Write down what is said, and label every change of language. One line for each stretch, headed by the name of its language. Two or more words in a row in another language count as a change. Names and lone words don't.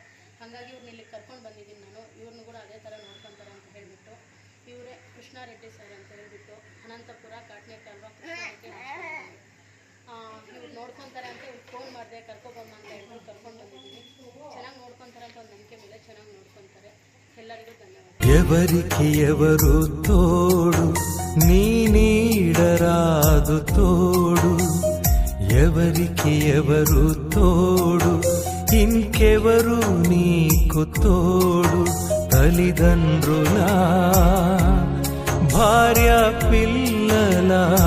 Kannada: ಹಾಗಾಗಿ ಇವ್ರನ್ನ ಇಲ್ಲಿಗೆ ಕರ್ಕೊಂಡು ಬಂದಿದ್ದೀನಿ ನಾನು. ಇವ್ರನ್ನೂ ಕೂಡ ಅದೇ ಥರ ನೋಡ್ಕೊತಾರೆ ಅಂತ ಹೇಳಿಬಿಟ್ಟು ಇವರೇ ಕೃಷ್ಣಾರೆಡ್ಡಿ ಸರ್ ಅಂತ ಹೇಳಿಬಿಟ್ಟು ಅನಂತಪುರ ಕಾಟ್ನೆಕಾಲ್ವ ಕೃಷ್ಣಾರೆಡ್ಡಿ ಇವ್ರು ನೋಡ್ಕೊತಾರೆ ಅಂತ ಇವ್ರು ಫೋನ್ ಮಾಡಿದೆ, ಕರ್ಕೊಬಮ್ಮ ಅಂತ ಹೇಳ್ಬಿಟ್ಟು ಕರ್ಕೊಂಡು ಬಂದಿದ್ದೀನಿ. ಚೆನ್ನಾಗಿ ನೋಡ್ಕೊತಾರೆ ಅಂತ ಒಂದು ನಂಬಿಕೆ ಮೇಲೆ ಚೆನ್ನಾಗಿ ನೋಡ್ಕೊತಾರೆ. ಎಲ್ಲರಿಗೂ ಧನ್ಯವಾದ.
Telugu: ఎవరికిఎవరు తోడు నీ నీడరాదు తోడు, ఎవరికి ఎవరు తోడు ఇంకెవరు నీకు తోడు, తల్లిదండ్రులా భార్య పిల్లలా